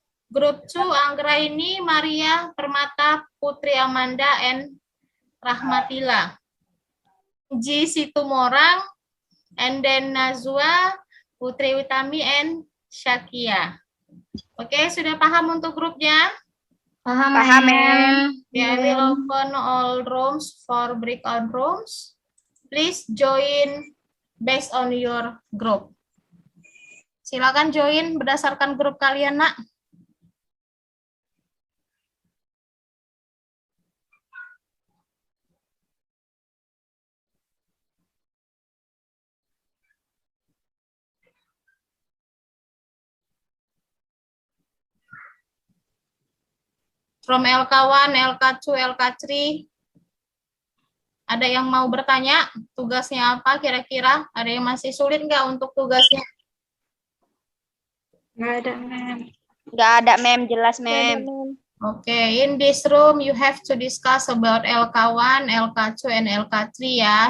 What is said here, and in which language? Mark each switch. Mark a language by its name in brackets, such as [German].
[Indonesian] Grup 2, Anggraini, Maria, Permata, Putri Amanda, and Rahmatila. Ji Situmorang, and then Nazwa, Putri Utami, and Syakia. Oke, sudah paham untuk grupnya? Paham, Paham, ma'am. [English] I will open all rooms for breakout rooms. Please join based on your group. [Indonesian] Silakan join berdasarkan grup kalian, Nak. [English] From LK1, LK2, LK3. [Indonesian] Ada yang mau bertanya? Tugasnya apa kira-kira? Ada yang masih sulit nggak untuk tugasnya? Nggak ada, ma'am. Nggak ada, ma'am. Jelas, ma'am. [English] Okay, in this room you have to discuss about LK1, LK2, and LK3 ya.